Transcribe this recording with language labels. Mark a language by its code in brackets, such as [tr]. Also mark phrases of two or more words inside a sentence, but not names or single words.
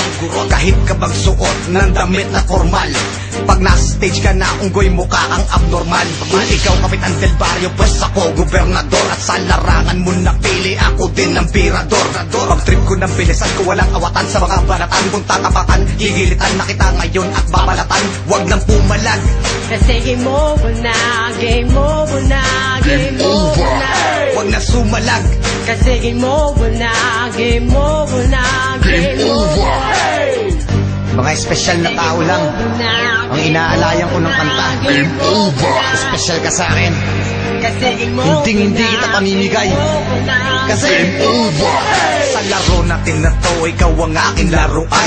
[tl] Kahit ka magsuot ng damit na formal, pag nasa stage ka na, unggoy mukha kang abnormal. Kung ikaw kapitan del barrio, pues ako gobernador. At sa larangan mo napili, ako din ang birador. Pag trip ko ng bilisan ko, walang awatan sa mga balatan. Kung tatapakan, gigilitan na kita ngayon at babalatan. Huwag nang pumalag, kasi [en] game over [tl] na, [en] game over [tl] na, [en] game over [tl] na. huwag na sumalag, Kasi [en] game over [tl] na, [en] game over [tl] na, [en] game over. [tl] mga espesyal na tao lang ang inaalayan ko ng kanta. Espesyal ka sa akin, Kasi [en] game over [tl] hindi kita pamimigay. Kasi sa laro natin na to, ikaw ang aking laruan.